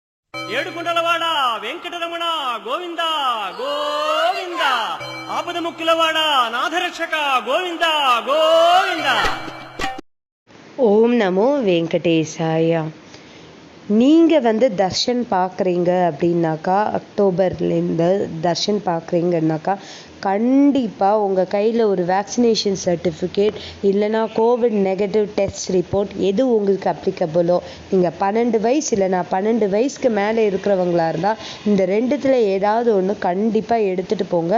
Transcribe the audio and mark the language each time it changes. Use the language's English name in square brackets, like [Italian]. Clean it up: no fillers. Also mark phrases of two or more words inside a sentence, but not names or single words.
[Telugu] ఏడుకుంటలవాడ వెంకటరమణ గోవింద గోవింద ఆపద ముక్కులవాడ నాథరక్షక గోవింద గోవింద. [Sanskrit] ॐ नमो वेङ्कटेशाय. [Tamil] நீங்கள் தர்ஷன் பார்க்குறீங்க அப்படின்னாக்கா, அக்டோபர்லேருந்து தர்ஷன் பார்க்குறீங்கன்னாக்கா கண்டிப்பாக உங்கள் கையில் ஒரு [English] vaccination certificate [Tamil] இல்லைனா [English] covid negative test report [Tamil] எது உங்களுக்கு அப்ளிகபிளோ, நீங்கள் 12 வயசு இல்லைனா 12 வயசுக்கு மேலே இருக்கிறவங்களா இருந்தால் இந்த ரெண்டுத்தில் ஏதாவது ஒன்று கண்டிப்பாக எடுத்துகிட்டு போங்க.